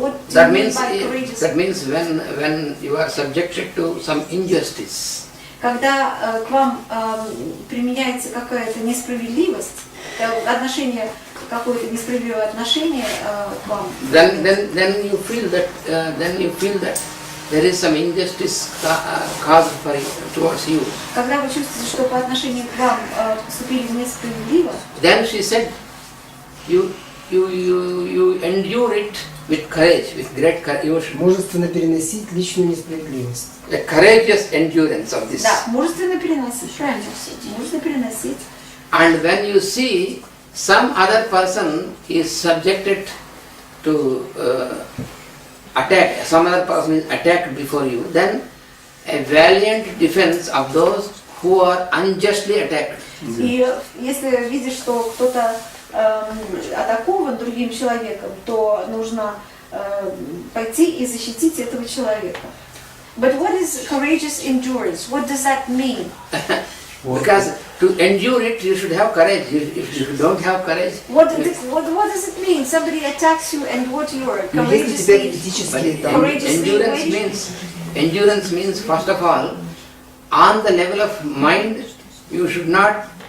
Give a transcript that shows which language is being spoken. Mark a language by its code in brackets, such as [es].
[en] That means when you are subjected to some injustice. [ru] Когда к вам применяется какая-то несправедливость, отношение, какое-то несправедливое отношение к вам. [en] Then you feel that there is some injustice caused towards you. [ru] Когда вы чувствуете, что по отношению к вам поступили несправедливо. [en] Then she said, you endure it with courage, with great courage. [ru] Мужественно переносить личную несправедливость. [en] A courageous endurance of this. [ru] Да, мужественно переносить, правильно, мужественно переносить. [en] And when you see some other person is subjected to attack, some other person is attacked before you, then a valiant defense of those who are unjustly attacked. [ru] И если видишь, что кто-то атакован другим человеком, то нужно пойти и защитить этого человека. [en] But what is courageous endurance? What does that mean? Because to endure it, you should have courage. If you don't have courage, what does it mean? Somebody attacks you, and what you are courageously endurance means first of all, on the level of mind, you should not